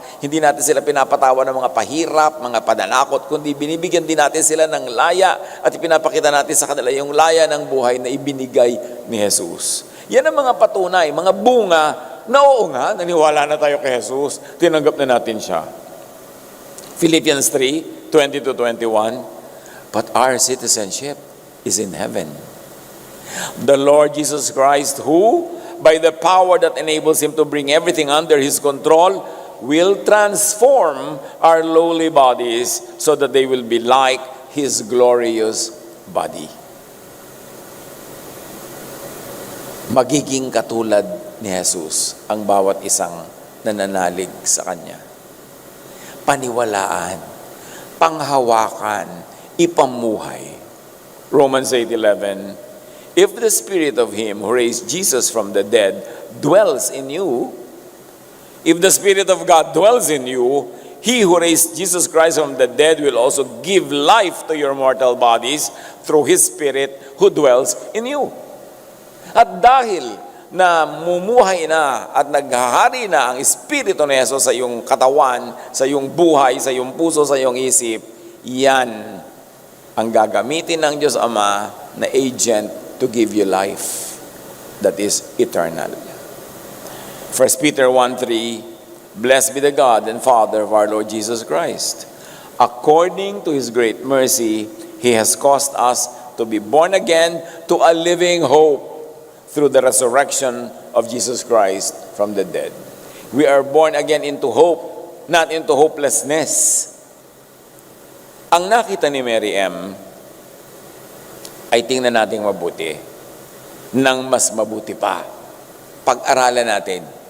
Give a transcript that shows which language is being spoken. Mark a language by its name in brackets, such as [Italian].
[Filipino] Hindi natin sila pinapatawa ng mga pahirap, mga pananakot, kundi binibigyan din natin sila ng laya at ipinapakita natin sa kanila yung laya ng buhay na ibinigay ni Jesus. Yan ang mga patunay, mga bunga na oo nga, naniwala na tayo kay Jesus, tinanggap na natin siya. [English] Philippians 3:20-21, but our citizenship is in heaven. The Lord Jesus Christ, who, by the power that enables Him to bring everything under His control, will transform our lowly bodies so that they will be like His glorious body. [Filipino] Magiging katulad ni Jesus ang bawat isang nananalig sa Kanya. Paniwalaan, panghawakan, ipamuhay. [English] Romans 8:11, if the Spirit of Him who raised Jesus from the dead dwells in you, if the Spirit of God dwells in you, He who raised Jesus Christ from the dead will also give life to your mortal bodies through His Spirit who dwells in you. [Filipino] At dahil na mumuhay na at naghahari na ang Espiritu ni Jesus sa iyong katawan, sa iyong buhay, sa iyong puso, sa iyong isip, yan ang gagamitin ng Diyos Ama na [English] agent to give you life that is eternal. 1 Peter 1:3, blessed be the God and Father of our Lord Jesus Christ. According to His great mercy, He has caused us to be born again to a living hope through the resurrection of Jesus Christ from the dead. We are born again into hope, not into hopelessness. [Filipino] Ang nakita ni Mary M. ay tingnan natin mabuti, nang mas mabuti pa. Pag-aralan natin.